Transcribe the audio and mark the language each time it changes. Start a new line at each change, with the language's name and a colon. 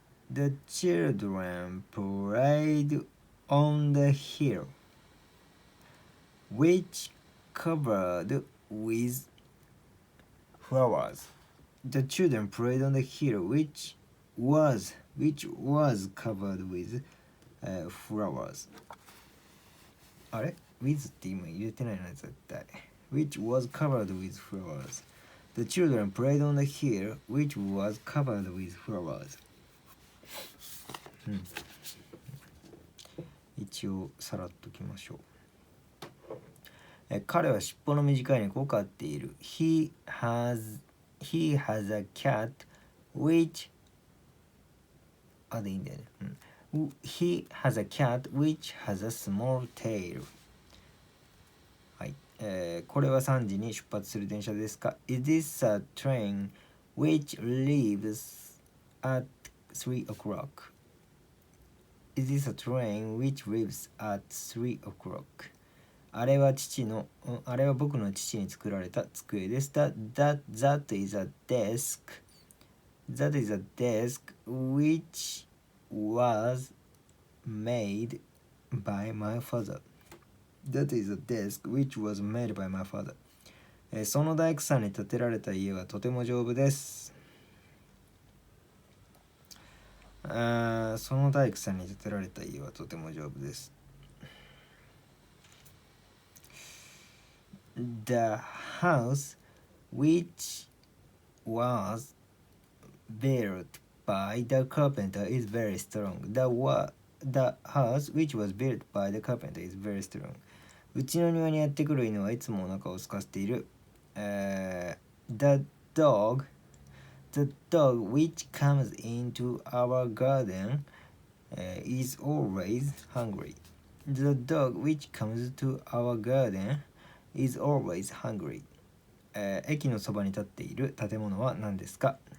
English: The children played on the hill, which covered with flowers. The children played on the hill, which was covered with flowers.
Japanese: あれ with って今入れてないな絶対。
English: Which was covered with flowers. The children played on the hill, which was covered with flowers.
Japanese: 一応さらっときましょう。彼は尻尾の短い猫を飼っている。
English: He has a cat which
Japanese: でいいんだよね。
English: He has a cat which has a small tail.
Japanese: はい。これは3時に出発する電車ですか？
English: Is this a train which leaves at 3 o'clock? Is this a train which leaves at 3 o'clock?
Japanese: あれは僕の父に作られた机です。
English: That is a desk. That is a desk which was made by my father. That is a desk which was made by my father.
Japanese: その大工さんに建てられた家はとても丈夫です。その大工さんに建てられた家はとても丈夫です。
English: The house which was built by the carpenter is very strong. The house which was built by the carpenter is very strong.
Japanese: うちの庭にやってくる犬はいつもお腹を空かせている。
English: The dog which comes into our garden is always hungry. The dog which comes to our garden is always hungry.
Japanese: 駅のそばに立っている建物は何ですか？